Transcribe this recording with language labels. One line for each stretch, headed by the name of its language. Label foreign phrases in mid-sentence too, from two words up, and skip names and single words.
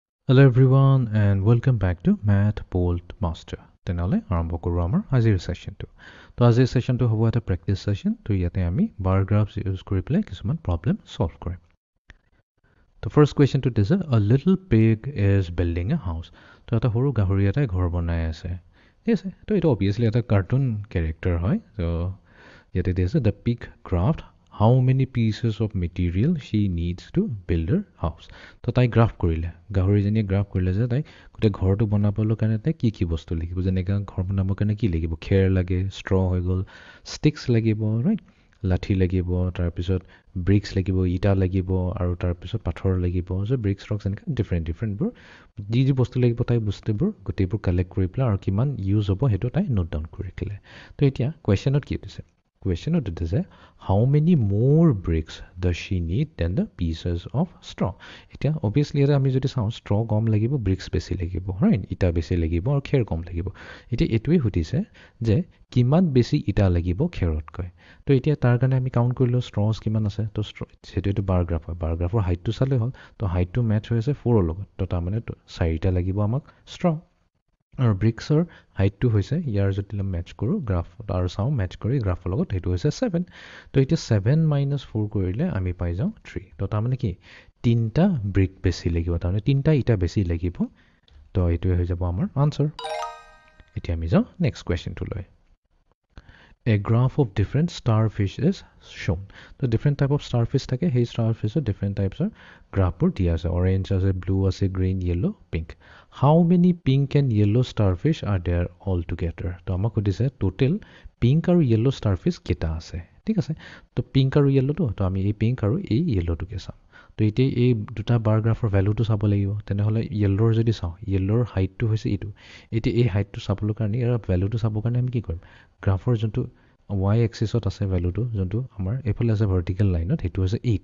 English: Hello everyone and welcome back to Math Bolt Master.
Assamese: তেনেহ'লে আৰম্ভ কৰোঁ আমাৰ আজিৰ সেশনটো। তো আজিৰ সেশনটো হ'ব এটা
English: practice session.
Assamese: তো ইয়াতে আমি
English: bar graphs use
Assamese: কৰি পেলাই কিছুমান প্ৰব্লেম সলভ কৰিম। তো ফাৰ্ষ্ট কুৱেশ্যনটো দিছে
English: a little pig is building a house।
Assamese: তো এটা সৰু গাহৰি এটাই ঘৰ বনাই আছে। ঠিক আছে, তো এইটো অবভিয়াছলি এটা কাৰ্টুন কেৰেক্টাৰ হয়। তো ইয়াতে দিছে
English: the pig craft how many pieces of material she needs to build her house।
Assamese: তো তাই গ্ৰাফ কৰিলে, গাহৰিজনীয়ে গ্ৰাফ কৰিলে যে তাই গোটেই ঘৰটো বনাবলৈ কাৰণে তাই কি বস্তু লাগিব, যেনেকৈ ঘৰ বনাবৰ কাৰণে কি লাগিব, খেৰ লাগে, ষ্ট্ৰ হৈ গ'ল, ষ্টিক্স লাগিব, ৰাইট, লাঠি লাগিব, তাৰপিছত ব্ৰিক্স লাগিব, ইটা লাগিব, আৰু তাৰপিছত পাথৰ লাগিব, যে
English: bricks rocks
Assamese: এনেকৈ ডিফাৰেণ্টবোৰ যি বস্তু লাগিব তাই বস্তুবোৰ গোটেইবোৰ কালেক্ট কৰি পেলাই আৰু কিমান ইউজ হ'ব সেইটো তাই
English: note down
Assamese: কৰি ৰাখিলে। তো এতিয়া কুৱেশ্যনত কি দিছে, কুৱেশ্যনত দিছে
English: how many more bricks does she need than the pieces of straw।
Assamese: এতিয়া অবভিয়াছলি এটা আমি যদি চাওঁ ষ্ট্ৰ কম লাগিব, ব্ৰিক্স বেছি লাগিব, ৰাইট, ইটা বেছি লাগিব আৰু খেৰ কম লাগিব। এতিয়া এইটোৱে সুধিছে যে কিমান বেছি ইটা লাগিব খেৰতকৈ। তো এতিয়া তাৰ কাৰণে আমি কাউণ্ট কৰিলোঁ ষ্ট্ৰছ কিমান আছে। তো সেইটো
English: bar graph
Assamese: হয়,
English: bar graphৰ heightটো
Assamese: চালেই হ'ল। তো হাইটটো মেটচ হৈ আছে 4ৰ লগত, তো তাৰমানে 4টা লাগিব আমাক ষ্ট্ৰ। আৰু ব্ৰিক্সৰ হাইটটো হৈছে ইয়াৰ যদি মেটচ কৰোঁ গ্ৰাফ আৰু চাওঁ মেটচ কৰি গ্ৰাফৰ লগত, সেইটো হৈছে 7। তো এতিয়া 7 - 4 কৰিলে আমি পাই যাওঁ 3। তো তাৰমানে কি 3টা ব্ৰিক বেছি লাগিব, তাৰমানে 3টা ইটা বেছি লাগিব। তো এইটোৱে হৈ যাব আমাৰ আনচাৰ। এতিয়া আমি যাওঁ
English: next questionটোলৈ। A graph of different starfish is shown।
Assamese: তো
English: different type of starfish
Assamese: থাকে, সেই starfishৰ
English: different typesৰ graphবোৰ
Assamese: দিয়া আছে, অৰেঞ্জ আছে, ব্লু আছে,
English: green, yellow, pink. how many pink and yellow starfish are there all together।
Assamese: তো আমাক সুধিছে
English: total pink
Assamese: আৰু
English: yellow starfish
Assamese: কেইটা আছে। ঠিক আছে, তো পিংক আৰু য়েল্লোটো, তো আমি এই পিংক আৰু এই য়েল্লোটোকে চাম। তো এতিয়া এই দুটা
English: bar graphৰ valueটো
Assamese: চাব লাগিব। তেনেহ'লে য়েল্লোৰ যদি চাওঁ, য়েল্লোৰ হাইটটো হৈছে এইটো। এতিয়া এই হাইটটো চাবলৈ কাৰণে ইয়াৰ ভেলুটো চাবৰ কাৰণে আমি কি কৰিম, গ্ৰাফৰ যোনটো
English: Y axisত
Assamese: আছে ভেলুটো, যোনটো আমাৰ এইফালে আছে
English: vertical lineত,
Assamese: সেইটো হৈছে 8।